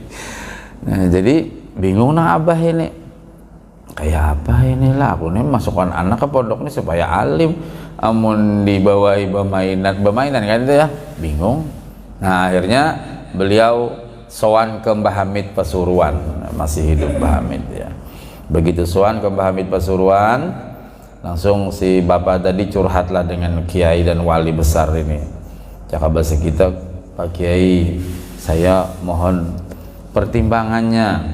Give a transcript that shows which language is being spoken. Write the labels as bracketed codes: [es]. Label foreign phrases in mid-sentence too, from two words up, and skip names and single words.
[bjn] Nah, jadi bingung nah abah ini, kayak apa inilah aku nih masukkan anak ke pondok ini supaya alim, amun dibawai bermainan kan itu ya, bingung. [id] Nah akhirnya beliau sowan ke Mbah Hamid Pasuruan, masih hidup Mbah Hamid ya. Begitu sowan ke Mbah Hamid Pasuruan, langsung si bapak tadi curhatlah dengan kiai dan wali besar ini. Cakap bahasa kita, Pak Kiai, saya mohon pertimbangannya.